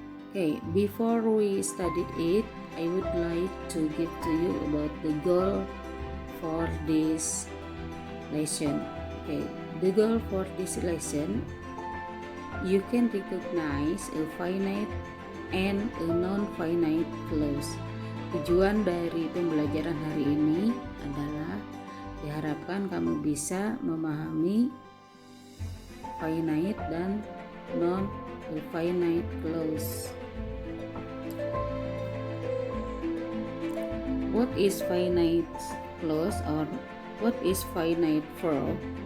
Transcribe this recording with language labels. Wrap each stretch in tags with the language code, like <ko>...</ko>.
<en>Okay, before we study it, I would like to give to you about the goal for this lesson. Okay, the goal for this lesson, you can recognize a finite and a non-finite clause.</en> <id>Tujuan dari pembelajaran hari ini adalah diharapkan kamu bisa memahami finite dan non-finite clause.</id> <en>What is finite clause or what is finite verb?</en>